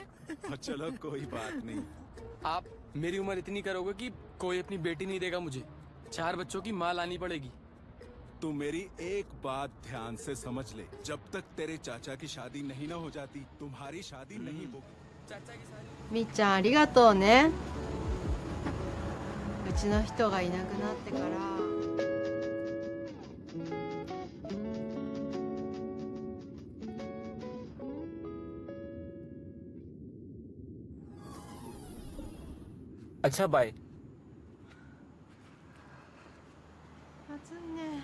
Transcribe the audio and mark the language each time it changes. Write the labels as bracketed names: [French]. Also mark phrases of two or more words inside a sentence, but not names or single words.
[Hindi] चलो कोई बात नहीं। आप मेरी उम्र इतनी करोगे कि कोई अपनी बेटी नहीं देगा मुझे। 4 बच्चों की माँ लानी पड़ेगी। तू मेरी एक बात ध्यान से समझ ले, जब तक तेरे चाचा की शादी नहीं ना हो जाती तुम्हारी शादी नहीं होगी। चाचा की शादी। [Japanese] みっちゃんありがとうね。うちの人がいなくなってから。 [Hindi] अच्छा बाय। [Japanese] 暑いね。